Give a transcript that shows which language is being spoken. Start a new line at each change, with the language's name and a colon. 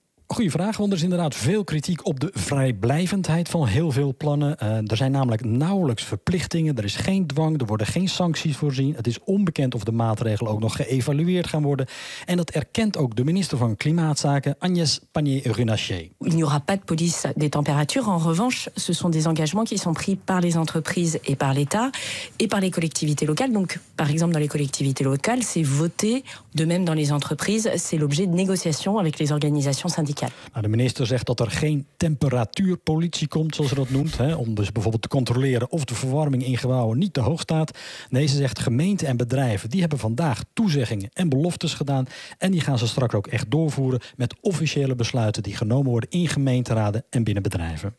Dutch: Goeie vraag, want er is inderdaad veel kritiek op de vrijblijvendheid van heel veel plannen. Er zijn namelijk nauwelijks verplichtingen, er is geen dwang, er worden geen sancties voorzien. Het is onbekend of de maatregelen ook nog geëvalueerd gaan worden. En dat erkent ook de minister van Klimaatzaken, Agnès Pannier-Runacher.
French: Il n'y aura pas de police des températures. En revanche, ce sont des engagements qui sont pris par les entreprises et par l'État et par les collectivités locales. Donc, par exemple, dans les collectivités locales, c'est voté. De même dans les entreprises, c'est l'objet de négociations avec les organisations.
Dutch: Nou, de minister zegt dat er geen temperatuurpolitie komt, zoals ze dat noemt. Hè, om dus bijvoorbeeld te controleren of de verwarming in gebouwen niet te hoog staat. Nee, ze zegt gemeenten en bedrijven die hebben vandaag toezeggingen en beloftes gedaan. En die gaan ze straks ook echt doorvoeren met officiële besluiten die genomen worden in gemeenteraden en binnen bedrijven.